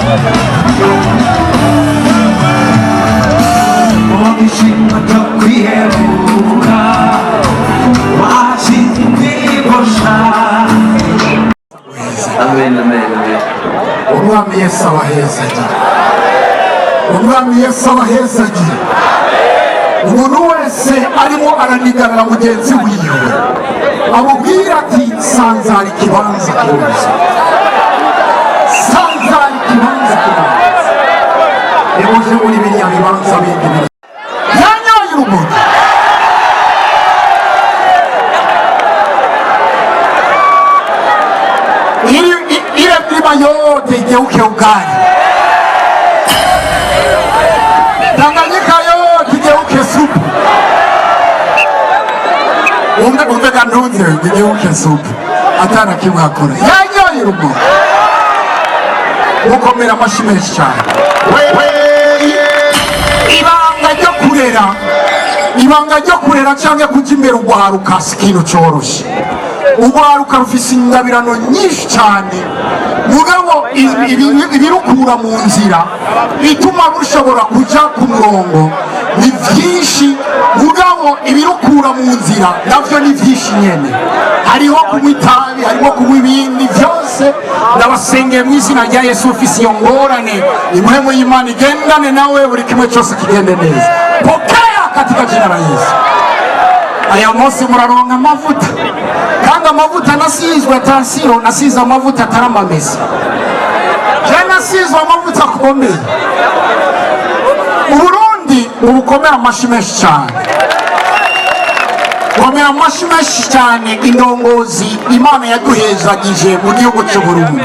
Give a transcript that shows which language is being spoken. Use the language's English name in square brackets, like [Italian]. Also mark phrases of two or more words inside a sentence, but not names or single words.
[Rundi] amen amen amen umwami Yesu abahezagira umwami Yesu abahezagira umuntu wese arimo aranigarira mugenzi wiwe amubwira ati sanzara ikibanza kuza sanzara ikibanza kuza nimuje muri biriya bibanza bindi yanyoye urumogi [Swahili] milima yote igeuke ugali, Tanganyika yote igeuke supu. Umve Gandunze igeuke supu, [Rundi] atana kimwe akora yanyoye urugo. Mukomera amashyi menshi cyane. Ibanga ryo kurera cyangwa kujya imbere ugwaruka si ikintu cyoroshye. Ugwaruka rufise ingabirano nyinshi cyane, mugabo ibirukura mu nzira bituma rushobora kujya ku murongo ni byinshi, mugabo ibirukura mu nzira navyo ni byinshi nyene. Hariho kunywa itabi, hariho kunywa ibindi byose. Ndabasengeye mu izina rya Yesu, ufise iyo ngorane impwemu y'Imana igendane nawe, buri kimwe cyose kigende neza. [Swahili] Pokea katika jina la Yesu. [Rundi] Aya munsi muraronka amavuta, kandi amavuta nasizwe atasiro, nasize amavuta ataramamesa. Je nasizwe amavuta akomeye. Uburundi ubukomera amashyi menshi cyane, komera amashyi menshi cyane indongozi Imana yaduhezagije mu gihugu cy'u Burundi.